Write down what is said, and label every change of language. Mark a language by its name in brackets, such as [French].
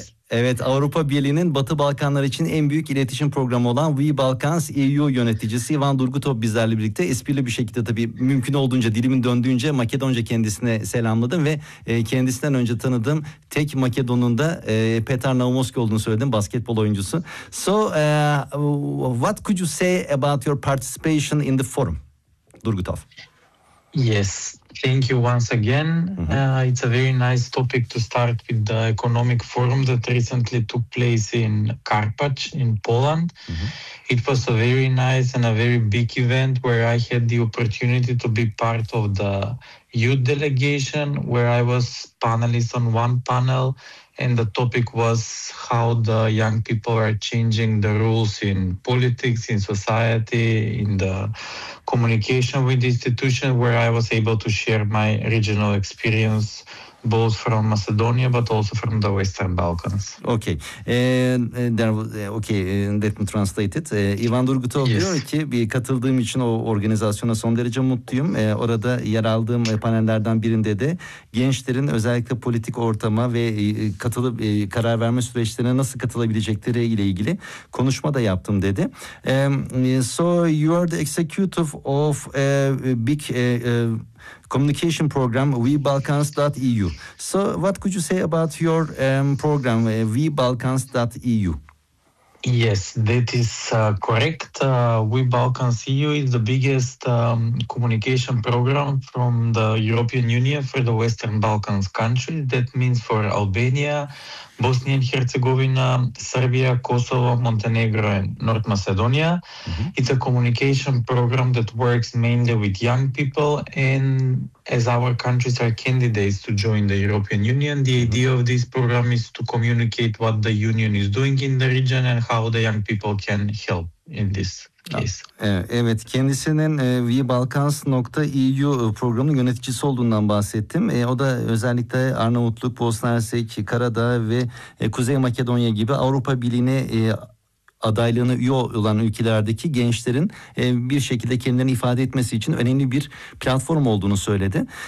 [Turkish] Evet, Avrupa Birliği'nin Batı Balkanlar için en büyük iletişim programı olan We Balkans EU yöneticisi Ivan Durgutov bizlerle birlikte. Esprili bir şekilde tabii mümkün olduğunca, dilimin döndüğünce Makedonca kendisine selamladım ve kendisinden önce tanıdığım tek Makedon'un da Petar Naumovski olduğunu söyledim, basketbol oyuncusu. [English] So, what could you say about your participation in the forum, Durgutov? Yes, thank you once again. It's a very nice topic to start with the economic forum that recently took place in Karpacz in Poland. It was a very nice and a very big event where I had the opportunity to be part of the youth delegation, where I was panelist on one panel, and the topic was how the young people are changing the rules in politics, in society, in the communication with the institution, where I was able to share my regional experience both from Macedonia but also from the Western Balkans. Okay. Let me translate it. [Turkish] Ivan Durgutov diyor ki bir katıldığım için o organizasyona son derece mutluyum. Orada yer aldığım panellerden birinde de gençlerin özellikle politik ortama ve katılıp karar verme süreçlerine nasıl katılabilecekleri ile ilgili konuşma da yaptım dedi. [English] So you are the executive of a big communication program WeBalkans.eu. So what could you say about your program WeBalkans.eu? Yes, that is correct. WeBalkans.eu is the biggest communication program from the European Union for the Western Balkans countries. That means for Albania, Bosnia and Herzegovina, Serbia, Kosovo, Montenegro and North Macedonia. It's a communication program that works mainly with young people, and as our countries are candidates to join the European Union, the idea of this program is to communicate what the Union is doing in the region and how the young people can help in this. [Turkish] Evet, kendisinin WeBalkans.eu programının yöneticisi olduğundan bahsettim. O da özellikle Arnavutluk, Bosna Hersek, Karadağ ve Kuzey Makedonya gibi Avrupa Birliği'ne adaylığını üye olan ülkelerdeki gençlerin bir şekilde kendilerini ifade etmesi için önemli bir platform olduğunu söyledi.